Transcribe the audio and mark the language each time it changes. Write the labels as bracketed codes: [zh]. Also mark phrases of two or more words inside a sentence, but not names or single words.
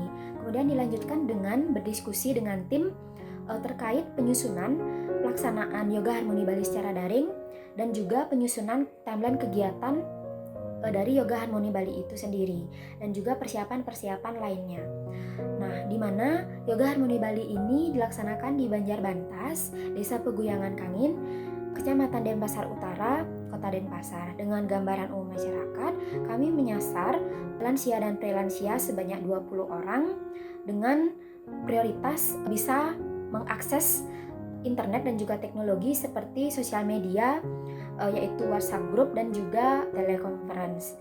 [id] Kemudian dilanjutkan dengan berdiskusi dengan tim terkait penyusunan pelaksanaan Yoga Harmoni Bali secara daring dan juga penyusunan timeline kegiatan dari Yoga Harmoni Bali itu sendiri dan juga persiapan-persiapan lainnya. Nah, di mana Yoga Harmoni Bali ini dilaksanakan di Banjarbantas, Desa Peguyangan Kangin, Kecamatan Denpasar Utara, Kota Denpasar. Dengan gambaran umum masyarakat, kami menyasar lansia dan prelansia sebanyak 20 orang dengan prioritas bisa mengakses internet dan juga teknologi seperti sosial media, yaitu WhatsApp group dan juga telekonferensi.